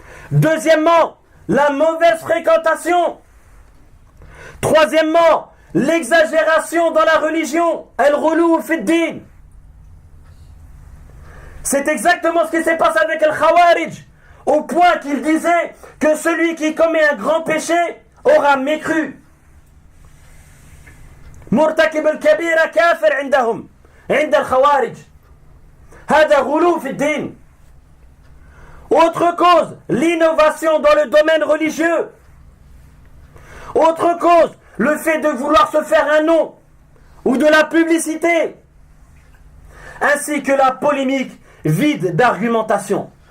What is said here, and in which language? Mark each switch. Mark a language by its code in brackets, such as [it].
[fr] Deuxièmement, la mauvaise fréquentation. Troisièmement, l'exagération dans la religion, [ar] al-ghuluw fi d-din. [fr] C'est exactement ce qui s'est passé avec al-Khawarij, au point qu'il disait que celui qui commet un grand péché aura mécru. [ar] Murtakib al-kabira kafir indahum, عند الخوارج. هذا غلو في الدين. [fr] Autre cause, l'innovation dans le domaine religieux. Autre cause, le fait de vouloir se faire un nom ou de la publicité, ainsi que la polémique vide d'argumentation.